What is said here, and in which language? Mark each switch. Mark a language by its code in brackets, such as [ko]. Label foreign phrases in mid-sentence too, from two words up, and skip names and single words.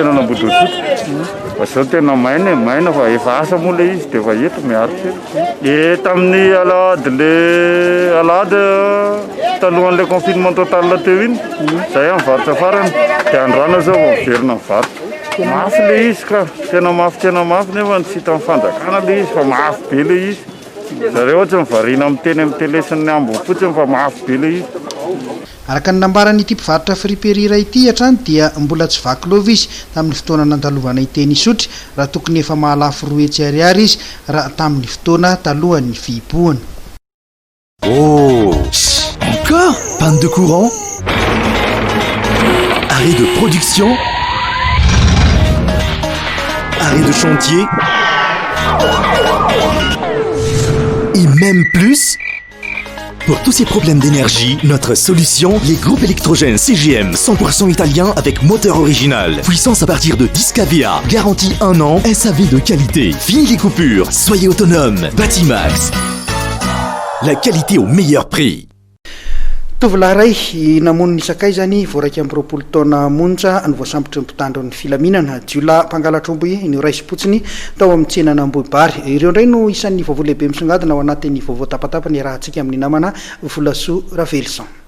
[mg] tsenana Ambodisotro fa zao tena maina fa efa asa moa le izy dia efa eto miaritra tamin'ny alahady talohan'ilay [fr] confinement total [mg] teo iny zay amin'ny varotra farany dia androana zao vao miverina ny varotra mafy le izy ka tena mafy nefa tsy hita mifanjakana le izy fa mafy be le izy zareo ohatra mivarina miteny amin'ny télé sy ny ambony fotsiny fa mafy be le izy. Araka ny nambaran'ity mpivarotra friperira ity hatrany dia mbola tsy vaky lova izy tamin'ny fotoana nandalovana iteny isotry raha tokony efa mahalafo 2 hetsy ariary izy raha tamin'ny fotoana talohan'ny fihibohana. [fr] Oh, encore panne de courant, arrêt de production, arrêt de chantier et même plus. Pour tous ces problèmes d'énergie, notre solution, les groupes électrogènes CGM 100% italien avec moteur original. Puissance à partir de 10 kVA, garantie 1 an, SAV de qualité. Fini les coupures, soyez autonome. Batimax, la qualité au meilleur prix. [mg] Tovolahy ray namoniny sakay zany voaraika amin'ny 20 taona monja ny voasambotra ny mpitandro ny filaminana jiolahy mpangalatr-omby ny ray sipotsiny tao amin'ny tsenana Ambohibary. Ireo ndray no isan'ny vaovao lehibe misongadina ao anatin'ny vaovao tapatapany rahantsika amin'ny namana Volasoa Ravelson.